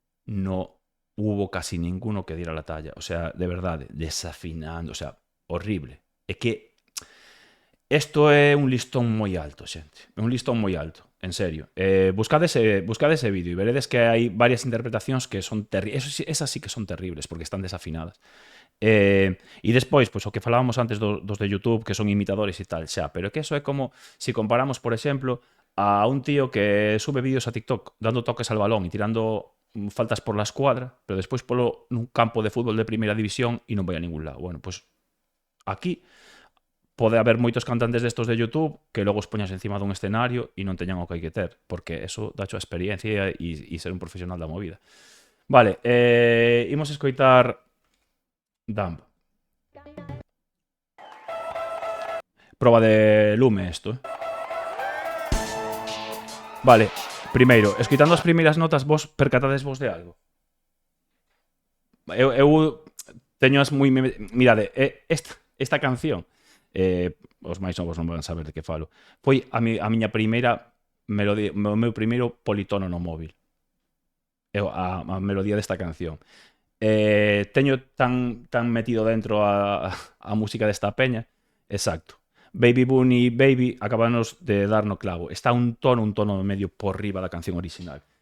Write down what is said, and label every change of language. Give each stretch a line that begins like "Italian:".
Spanish: No hubo casi ninguno que diera la talla.
Galician: O sea, de verdade, desafinando, o sea, horrible. É que isto é un listón moi alto, xente. É un listón moi alto. en serio. Buscad ese vídeo e veredes que hai varias interpretacións que son terribles. Esas sí que son terribles, porque están desafinadas. E despois, pois, o que falábamos antes dos de YouTube, que son imitadores e tal, xa, pero que eso é como si comparamos, por exemplo, a un tío que sube vídeos a TikTok
Spanish: dando toques al balón e tirando faltas por la escuadra,
Galician: pero despois polo nun campo de fútbol de primeira división e non vai a ningún lado. Bueno, pois aquí pode haber moitos cantantes destos de YouTube que logo os poñas encima dun escenario e non teñan o que hai que ter, porque eso dacho a experiencia e ser un profesional da movida. Vale, imos escoitar Dumb. Proba de lume isto, Vale, primeiro, escoitando as primeiras notas, vos percatades vos de algo? Eu teño as moi... Mirade, esta canción, os máis novos non van saber de que falo, foi a miña primeira melodía, o meu primeiro politono no móvil. A melodía desta canción. Teño tan metido dentro a música desta peña. Exacto. Baby Bunny Baby acabanos de dar no clavo. Está un tono medio por riba da canción original.